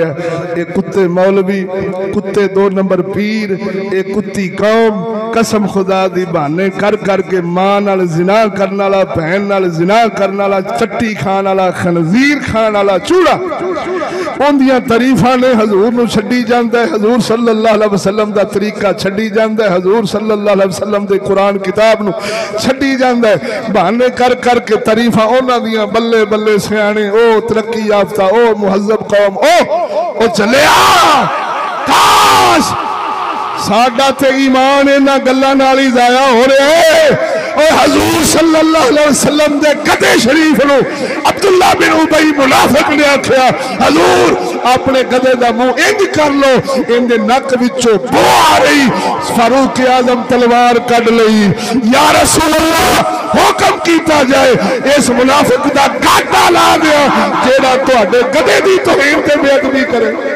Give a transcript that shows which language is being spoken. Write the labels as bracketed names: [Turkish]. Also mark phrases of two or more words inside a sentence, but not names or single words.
[Punjabi] اک کتے مولوی، کتے 2 نمبر پیر، اک کتی قوم قسم خدا دی بہانے کر کر کے ماں نال زنا کرن والا، بھین نال زنا کرن والا، چٹی کھان والا، خنزیر کھان والا، چوہڑا اوہندیاں تعریفاں نے حضور نوں چھڈی جاندا اے. حضور صلی اللہ علیہ وسلم دا طریقہ چھڈی جاندا اے. حضور صلی اللہ علیہ وسلم دے قرآن کتاب نوں چھڈی جاندا اے. بہانے کر کر کے تعریفاں اوہناں دیاں بلے بلے سیانے، او ترقی یافتہ، او مہذب قوم، او چلیا. کاش ساڈا تے ایمان انہاں گلاں نال ہی ضائع ہو رہیا اے. اور حضور صلی اللہ علیہ وسلم دے گدھے شریف نوں عبداللہ بن ابی منافق نے آکھیا حضور اپنے گدھے دا منہ اینج کر لو، ایہدے نک وچوں بو آ رہی. فاروق اعظم تلوار کڈھ لئی، یا رسول اللہ حکم کیتا جائے اس منافق دا گاٹا لا دیاں جہڑا تہاڈے گدھے دی توہین تے بے ادبی کرے.